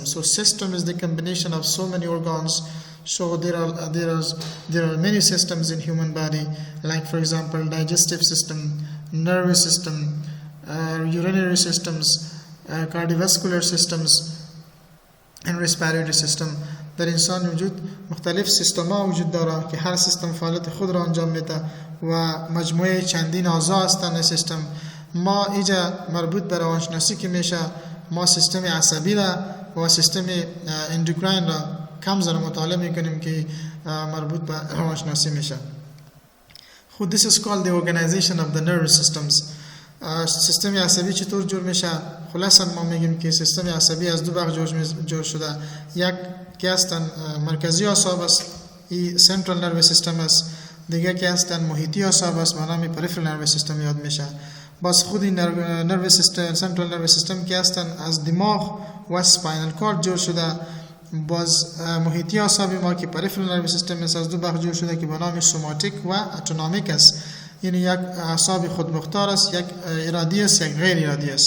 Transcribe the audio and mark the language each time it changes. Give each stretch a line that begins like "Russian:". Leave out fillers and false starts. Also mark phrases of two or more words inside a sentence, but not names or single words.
English: So system is the combination of so many organs. So there are many systems in human body, like for example digestive system, nervous system, urinary systems, cardiovascular systems, and respiratory system.
Persian: در انسان وجود مختلف سیستم ها وجود داره که هر سیستم فعالیت خود را انجام میده و مجموعه چندین اعضا هستند. سیستم ما اینجا مربوط به روانشناسی که میشه، ما سیستم عصبی را و سیستم اندوکراین را کم ذره مطالعه میکنیم که مربوط به روانشناسی میشه.
English: خود this is called the organization of the nervous systems.
Persian: سیستم عصبی چطور جور میشه؟ خلاصا ما میگیم که سیستم عصبی از دو بخش جور شده. یک که هستن مرکزی اعصاب است، این
English: central nervous system
Persian: است، دیگه که هستن محیطی اعصاب است به نام
English: Peripheral Nervous System
Persian: یاد میشه. باز خودی
English: nervous system central nervous system
Persian: که هستن از دماغ و
English: spinal cord
Persian: جور شده. باز محیطی اعصاب ما که
English: Peripheral Nervous System
Persian: است از دو بخش جور شده که به نام سوماتیک و autonomic است، یعنی یک اعصاب خودمختار است، یک ارادی است، یک غیر ارادی است.